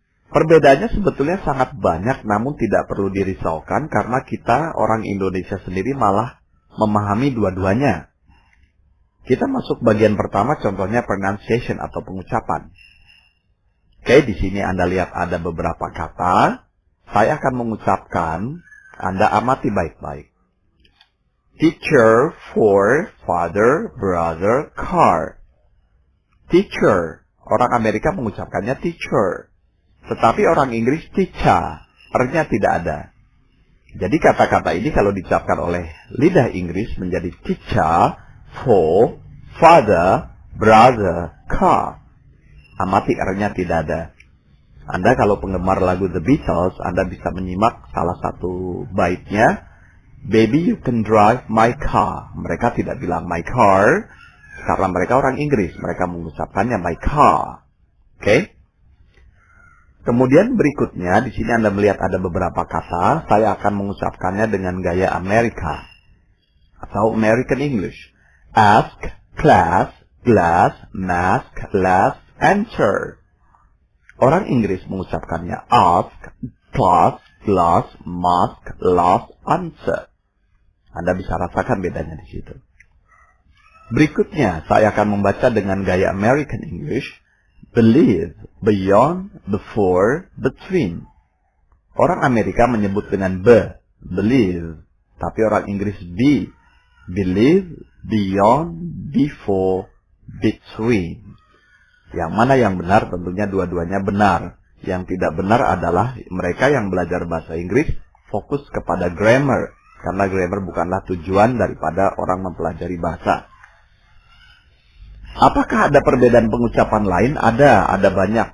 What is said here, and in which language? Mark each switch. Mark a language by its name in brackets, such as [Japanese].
[Indonesian] Perbedaannya sebetulnya sangat banyak, namun tidak perlu dirisaukan karena kita orang Indonesia sendiri malah memahami dua-duanya. Kita masuk bagian pertama, contohnya pronunciation atau pengucapan. Oke, di sini Anda lihat ada beberapa kata. Saya akan mengucapkan, Anda amati baik-baik. [English] Teacher, for, father, brother, car. [Indonesian] Teacher, orang Amerika mengucapkannya teacher. Tetapi orang Inggris teacher, R-nya tidak ada. Jadi kata-kata ini kalau diucapkan oleh lidah Inggris menjadi [English] teacher, for, father, brother, car. [Indonesian] Amati R-nya tidak ada. Anda kalau penggemar lagu The Beatles, Anda bisa menyimak salah satu baitnya. [English] Baby, you can drive my car. [Indonesian] Mereka tidak bilang [English] my car, [Indonesian] karena mereka orang Inggris. Mereka mengucapkannya [English] my car. [Indonesian] Oke? Kemudian berikutnya, di sini Anda melihat ada beberapa kata. Saya akan mengucapkannya dengan gaya Amerika atau American English. [English] Ask, class, glass, mask, last, answer. [Indonesian] Orang Inggris mengucapkannya [English] ask, class, glass, mask, last, answer. [Indonesian] Anda bisa rasakan bedanya di situ. Berikutnya, saya akan membaca dengan gaya American English. [English] Believe, beyond, before, between. [Indonesian] Orang Amerika menyebut dengan be, [English] believe. [Indonesian] Tapi orang Inggris be. [English] Believe, beyond, before, between. [Indonesian] Yang mana yang benar? Tentunya dua-duanya benar. Yang tidak benar adalah mereka yang belajar bahasa Inggris fokus kepada grammar. Karena grammar bukanlah tujuan daripada orang mempelajari bahasa. Apakah ada perbedaan pengucapan lain? Ada banyak.